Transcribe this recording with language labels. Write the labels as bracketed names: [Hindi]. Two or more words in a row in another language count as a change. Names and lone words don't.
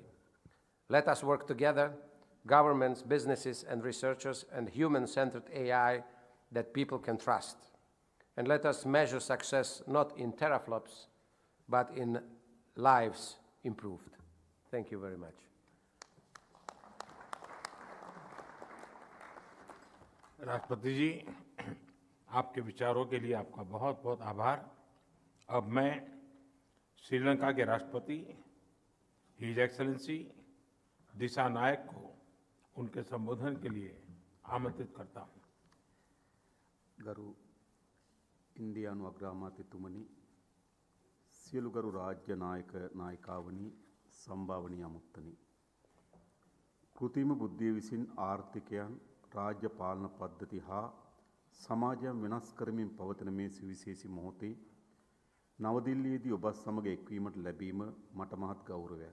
[English] Let us work together, governments, businesses, and researchers, and human-centered AI that people can trust. And let us measure success not in teraflops, but in lives improved. Thank you very much. [Hindi] राष्ट्रपति जी, आपके विचारों के लिए आपका बहुत बहुत आभार। अब मैं श्रीलंका के राष्ट्रपति [English] His Excellency [Hindi] दिशा नायक को उनके संबोधन के लिए आमंत्रित करता हूँ। [Sinhala] ගරු ඉන්දියානු අග්‍රාමාත්‍යතුමනි සියලු ගරු රාජ්‍ය නායක නායිකාවනි සම්භාවනීය අමුත්තනි කෘතිම බුද්ධිය විසින් ආර්ථිකයන් රාජ්‍ය පාලන පද්ධති හා සමාජයන් වෙනස් කරමින් පවතින මේ සුවිශේෂී මොහොතේ නවදිල්ලියේදී ඔබ සමග එක්වීමට ලැබීම මට මහත් ගෞරවයක්.